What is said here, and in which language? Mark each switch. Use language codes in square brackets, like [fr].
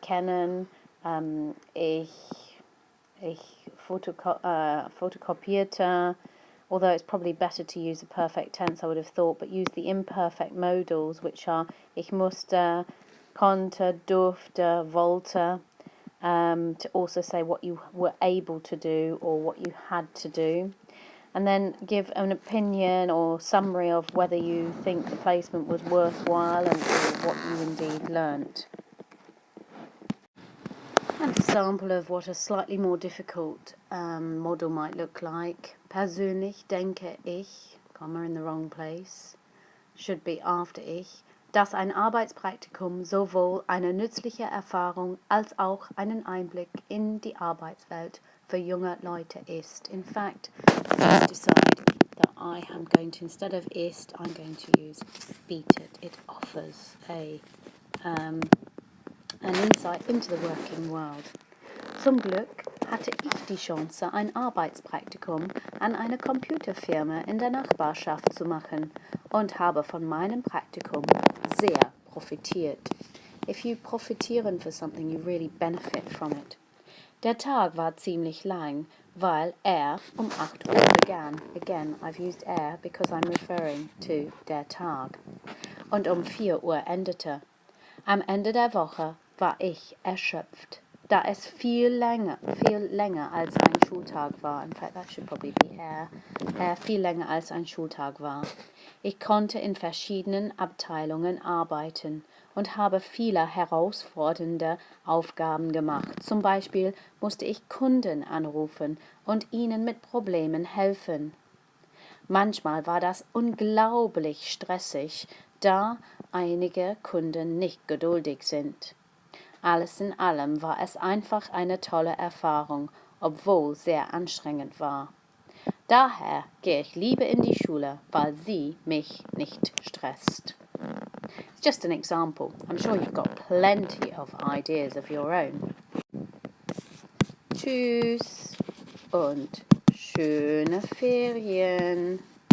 [de] kennen, ich fotokopierte, [en] although it's probably better to use the perfect tense, I would have thought, but use the imperfect modals, which are [de] ich musste, konnte, durfte, wollte, [en] to also say what you were able to do or what you had to do. And then give an opinion or summary of whether you think the placement was worthwhile and what you indeed learnt. An example of what a slightly more difficult model might look like. [de] Persönlich denke ich, [en] comma in the wrong place, should be after ich, [de] dass ein Arbeitspraktikum sowohl eine nützliche Erfahrung als auch einen Einblick in die Arbeitswelt für junge Leute ist. [en] In fact, let's decide that I am going to, instead of ist, I'm going to use bietet. It offers an insight into the working world. [de] Zum Glück hatte ich die Chance, ein Arbeitspraktikum an einer Computerfirma in der Nachbarschaft zu machen und habe von meinem Praktikum sehr profitiert. [en] If you profitieren for something, you really benefit from it. [de] Der Tag war ziemlich lang, weil um 8 Uhr begann. [en] Again, I've used because I'm referring to der Tag. [de] Und um 4 Uhr endete. Am Ende der Woche war ich erschöpft, da es viel länger als ein Schultag war. [en] In fact, that should probably be [de] viel länger als ein Schultag war. Ich konnte in verschiedenen Abteilungen arbeiten und habe viele herausfordernde Aufgaben gemacht. Zum Beispiel musste ich Kunden anrufen und ihnen mit Problemen helfen. Manchmal war das unglaublich stressig, da einige Kunden nicht geduldig sind. Alles in allem war es einfach eine tolle Erfahrung, obwohl sehr anstrengend war. Daher gehe ich lieber in die Schule, weil sie mich nicht stresst. [en] It's just an example. I'm sure you've got plenty of ideas of your own. [de] Tschüss und schöne Ferien.